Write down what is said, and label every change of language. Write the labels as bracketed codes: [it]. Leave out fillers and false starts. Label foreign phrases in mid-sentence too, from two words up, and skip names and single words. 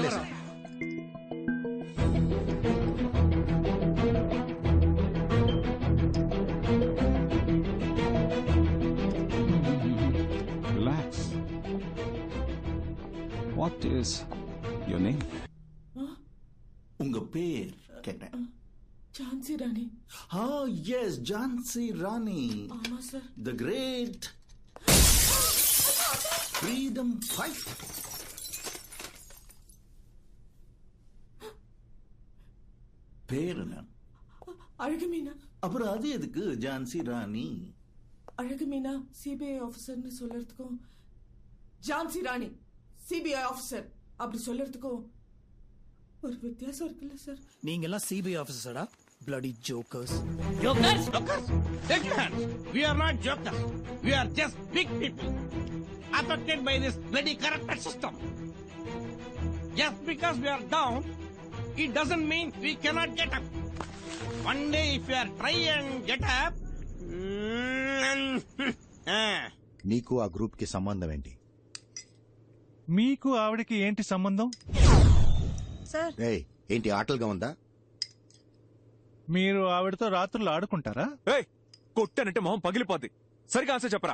[te] సార్. [en] Relax. What is your name? [ta] உங்க பேர் கேட்டேன். ఝాన్సీ రాణి. ఎస్ ఝాన్సీ రాణి, ஆமா சார். [en] The great freedom fight. [ta] பேர் என்ன? అழகுమీనా. அப்புறம் அது எதுக்கு ఝాన్సీ ராணி? அழகுமீனா சிபிஐ ஆஃபீஸர்னு சொல்லறதுக்கும் ఝాన్సీ ராணி சிபிஐ ஆஃபீஸர் அப்படி சொல்லறதுக்கும் ஒரு வித்தியாசம் இருக்குல்ல சார்? நீங்க எல்லாம் சிபிஐ ஆபீசரா? [en] bloody jokers. Jokers? Take your hands. We are not jokers. We are just big people affected by this bloody corrupted system. Just because we are down, it doesn't mean we cannot get up. One day if we are try and get up, [te] నీకు ఆ గ్రూప్ కి సంబంధం ఏంటి? మీకు ఆవిడకి ఏంటి సంబంధం? సార్ ఏయ్, ఏంటి ఆటలుగా ఉందా? మీరు ఆవిడతో రాత్రులు ఆడుకుంటారా? కొట్టానంటే మొహం పగిలిపోద్ది. సరిగా ఆన్సర్ చెప్పరా?